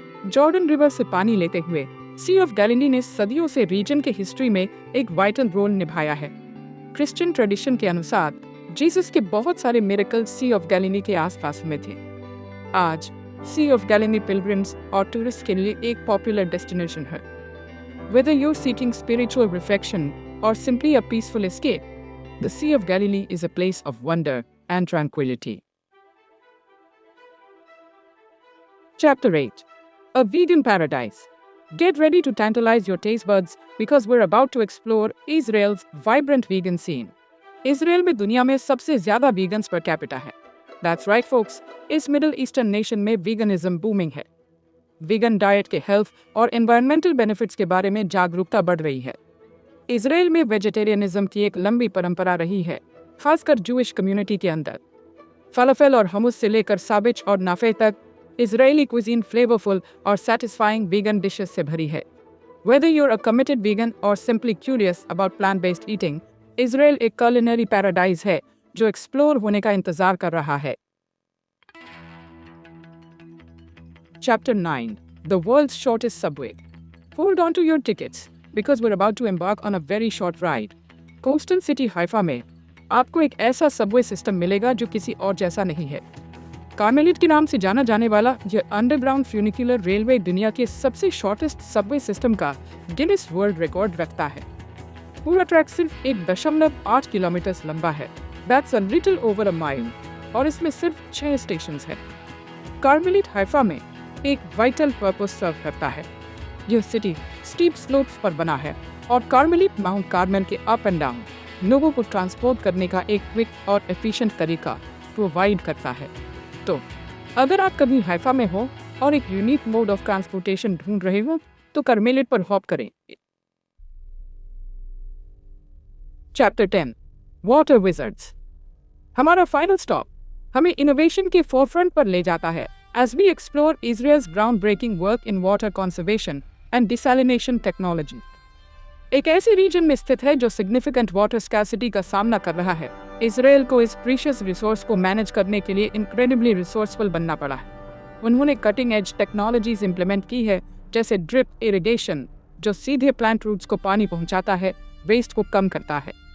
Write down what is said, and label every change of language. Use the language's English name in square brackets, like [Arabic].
[Hindi] Jordan river से पानी लेते हुए सी ऑफ गैलीली ने सदियों से रीजन के हिस्ट्री में एक वाइटल रोल निभाया है। क्रिश्चियन ट्रेडिशन के अनुसार जीसस के बहुत सारे मिरेकल सी ऑफ गैलीली के आसपास में थे। आज सी ऑफ गैलीली पिलग्रिम्स और टूरिस्ट के लिए एक पॉपुलर डेस्टिनेशन है। [English] Whether you're seeking spiritual reflection or simply a peaceful escape, the Sea of Galilee is a place of wonder and tranquility. Chapter 8. A Vegan Paradise. Get ready to tantalize your taste buds because we're about to explore Israel's vibrant vegan scene. [Hindi] Israel में दुनिया में सबसे ज़्यादा vegans per capita है। [English] That's right, folks. [Hindi] इस middle eastern nation में veganism booming है। Vegan diet के हेल्थ और एनवायरमेंटल बेनिफिट्स के बारे में जागरूकता बढ़ रही है। इजराइल में वेजिटेरियनिज्म की एक लंबी परंपरा रही है, खासकर जूइश कम्युनिटी के अंदर। फलाफेल और हमूस से लेकर साबिच और नाफे तक इजरायली क्विजीन फ्लेवरफुल और सैटिस्फाइंग वीगन डिशेस से भरी है। [English] Whether you're a committed vegan or simply curious about plant-based eating, [Hindi] Israel एक culinary paradise है जो एक्सप्लोर होने का इंतजार कर रहा है। [English] Chapter 9. The world's shortest subway. Hold on to your tickets because we're about to embark on a very short ride. [Hindi] Coastal city Haifa में आपको एक ऐसा सबवे सिस्टम मिलेगा जो किसी और जैसा नहीं है। कार्मेलिट के नाम से जाना जाने वाला यह अंडरग्राउंड फ्यूनिकुलर रेलवे दुनिया के सबसे शॉर्टेस्ट सबवे सिस्टम का गिनीज वर्ल्ड रिकॉर्ड रखता है। पूरा ट्रैक सिर्फ 1.8 किलोमीटर लंबा है। [English] That's a little over a mile, [Hindi] और इसमें सिर्फ 6 स्टेशंस हैं। कार्मेलिट हाइफा में एक वाइटल पर्पस सर्व करता है। यह सिटी स्टीप स्लोप्स पर बना है और कार्मेलिट माउंट कार्मेल के अप एंड डाउन लोगों को ट्रांसपोर्ट करने का एक क्विक और एफिशिएंट तरीका प्रोवाइड करता है। तो अगर आप कभी हाइफा में हो और एक यूनिक मोड ऑफ ट्रांसपोर्टेशन ढूंढ रहे हो तो कार्मेलिट पर हॉप करें। चैप्टर 10. Water wizards. हमारा फाइनल स्टॉप हमें इनोवेशन के फोरफ्रंट पर ले जाता है [English] as we explore Israel's groundbreaking work in water conservation and desalination technology. [Hindi] एक ऐसे रीजन में स्थित है जो सिग्निफिकेंट वाटर स्कैर्सिटी का सामना कर रहा है। इजराइल को इस प्रीशियस रिसोर्स को मैनेज करने के लिए इनक्रेडिबली रिसोर्सफुल बनना पड़ा है। उन्होंने कटिंग एज टेक्नोलॉजीज इंप्लीमेंट की है, जैसे ड्रिप इरिगेशन जो सीधे प्लांट रूट्स को पानी पहुंचाता है, वेस्ट को कम करता है।